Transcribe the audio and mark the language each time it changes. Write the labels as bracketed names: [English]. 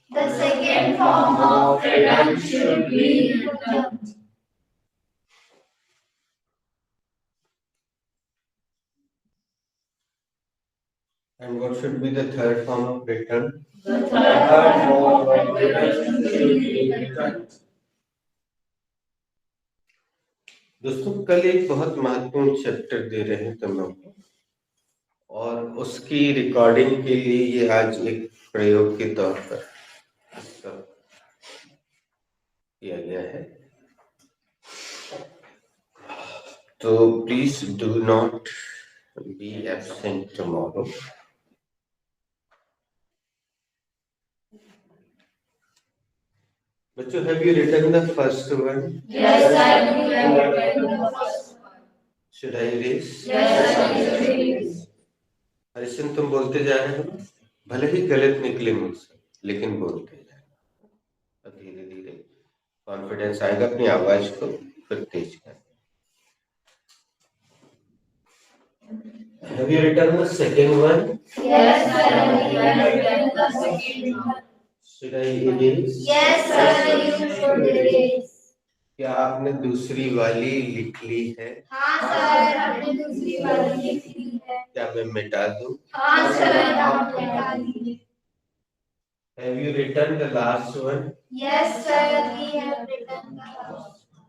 [English] The second form of return should be return. And what should be the third form of return? The third form of return should be return. [Hindi] दोस्तों, कल एक बहुत महत्वपूर्ण chapter दे रहे हैं तुम लोग को, और उसकी रिकॉर्डिंग के लिए ये आज एक प्रयोग के तौर पर किया गया है। [English] तो please do not be absent tomorrow. बच्चों, have you written the first one? Yes, I have written the first one. Should I erase? Yes, I erase. [Hindi] Harrison, तुम बोलते जा रहे हो, भले ही गलत निकले मुझसे, लेकिन बोलते जाए, धीरे धीरे कॉन्फिडेंस आएगा, अपनी आवाज को फिर तेज कर। [English] Have you written the second one? Yes, I have written the second one. Should I erase? Yes, sir, you should erase. [Hindi] क्या आपने दूसरी वाली लिख ली है? हाँ सर, हमने दूसरी वाली लिख ली है। क्या मैं मिटा दूं? हाँ सर, आप मिटा दीजिए। [English] Have you written the last one? Yes, sir. We have written the last.